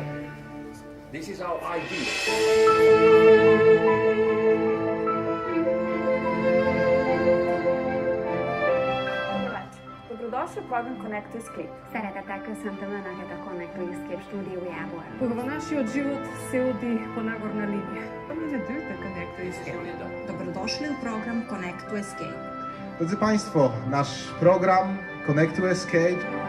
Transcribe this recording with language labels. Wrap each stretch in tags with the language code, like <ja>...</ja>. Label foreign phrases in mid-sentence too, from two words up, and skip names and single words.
<en>This is our idea.</en> <hr>Dobrodošli u program Connect to Escape.</hr> <hu>Szeretettel köszöntöm Önöket a Connect to Escape stúdiójából. Погребанаši от живот се оди по нагорна линија.</hu> <hr>Connect to Escape. Dobrodošli u program Connect to Escape.</hr> <pl>Drodzy Państwo, nasz program Connect to Escape</pl>